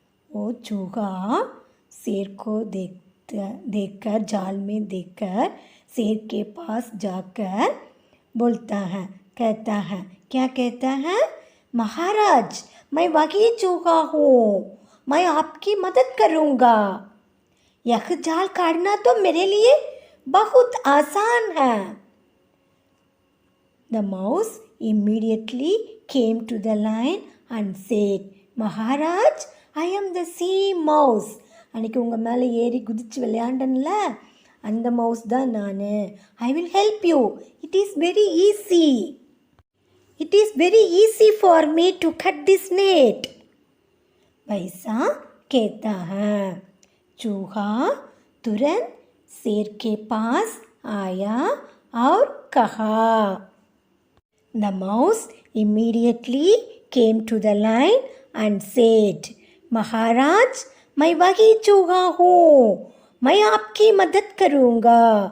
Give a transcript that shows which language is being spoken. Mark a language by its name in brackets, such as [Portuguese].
[Hindi] वो चूहा शेर को देखकर जाल में देखकर शेर के पास जाकर बोलता है, कहता है, क्या कहता है? महाराज मैं वही चूहा हूँ, मैं आपकी मदद करूँगा. यह जाल काटना तो मेरे लिए बहुत आसान है. [English] The mouse immediately came to the lion and said, Maharaj, I am the same mouse. [Tamil] அன்றைக்கி உங்கள் மேலே ஏறி குதித்து விளையாண்டன்ல அந்த மவுஸ் தான் நான். [English] I will help you. It is very easy. It is very easy for me to cut this net. [Hindi] वैसा कहता है. चूहा तुरंत शेर के पास आया और कहा. [English] The mouse immediately came to the lion and said, [Hindi] महाराज, मैं वही चूहा हूँ, मैं आपकी मदद करूँगा.